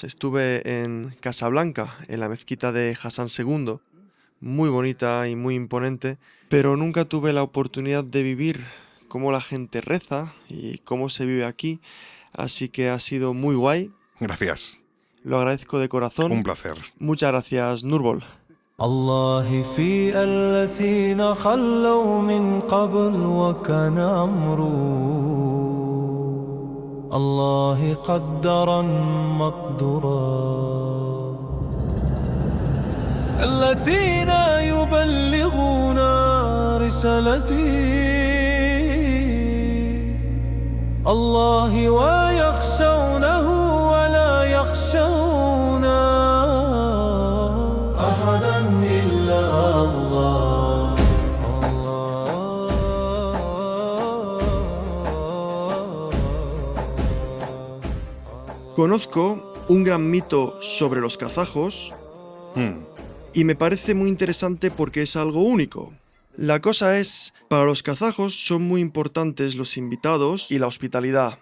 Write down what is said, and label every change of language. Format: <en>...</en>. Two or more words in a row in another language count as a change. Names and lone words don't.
<es>Estuve en Casablanca, en la mezquita de Hassan II, muy bonita y muy imponente, pero nunca tuve la oportunidad de vivir cómo la gente reza y cómo se vive aquí, así que ha sido muy guay. Gracias. Lo agradezco de corazón. Un placer. Muchas gracias, Nurbol.</es> <ar>الله في الذين خلوا من قبل وكان أمره الله قدرا مقدورا الذين يبلغون رسالتي الله ويخشونه ولا يخشون أحدا إلا الله</ar> <es>Conozco un gran mito sobre los kazajos y me parece muy interesante porque es algo único. La cosa es, para los kazajos son muy importantes los invitados y la hospitalidad.</es>